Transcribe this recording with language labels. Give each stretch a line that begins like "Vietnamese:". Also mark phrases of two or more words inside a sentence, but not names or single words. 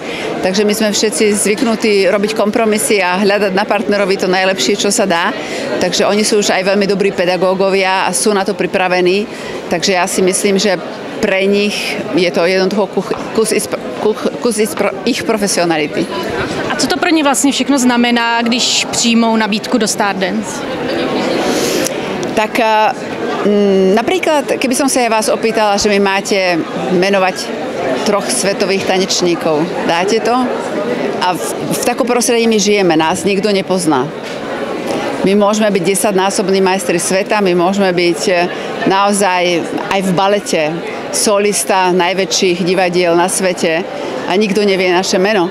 Slovak: Takže my sme všetci zvyknutí robiť kompromisy a hľadať na partnerovi to najlepšie, čo sa dá. Takže oni sú už aj veľmi dobrí pedagógovia a sú na to pripravení. Takže ja si myslím, že pre nich je to jednoducho kus ich profesionality.
Czech: A co to pro ně vlastně všechno znamená, když přijmou nabídku do Stardance?
Slovak: Tak napríklad, keby som sa vás opýtala, že mi máte menovať 3 svetových tanečníkov, dáte to? A v takom prostredí my žijeme, nás nikto nepozná. My môžeme byť 10-násobní majstri sveta, my môžeme byť naozaj aj v balete solista najväčších divadiel na svete a nikto nevie naše meno.